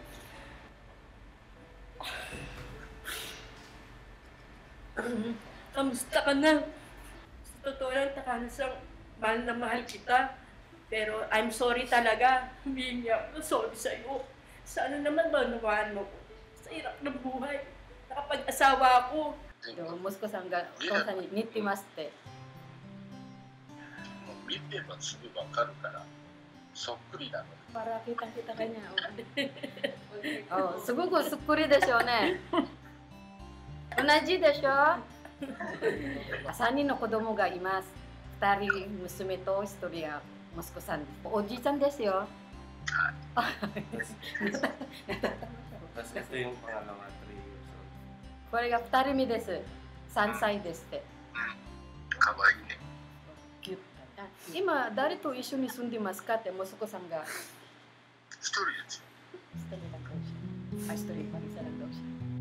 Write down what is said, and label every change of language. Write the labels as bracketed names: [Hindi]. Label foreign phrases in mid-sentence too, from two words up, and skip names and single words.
[Filipino] Kamusta ka na? Sa totoo lang, Takano-san, mahal na mahal kita. Pero [English] I'm sorry [Filipino] talaga. Humingi ako sorry sa'yo. Sana naman maunawaan mo ko. Sa hirap ng buhay. Nakapag-asawa ako. [Japanese] 息子さんがお父さんに似てますって。もう見てもすぐ分かるから、そっくりなの。 [Filipino] Para kitang-kita ka niya. [Japanese] Oh, すごくそっくりでしょうね。同じでしょ。3人の子供がいます。2人娘と1人が息子さん。おじいちゃんですよ。 [Filipino] Tapos ito yung pangalawa, [English] 3 years old. [Japanese] これが2人目です。3歳ですって。かわいいね。今誰と一緒に住んでますかって息子さんが。一人ですよ。 [Filipino] 1人 lang daw siya. 1人pa isa lang daw siya.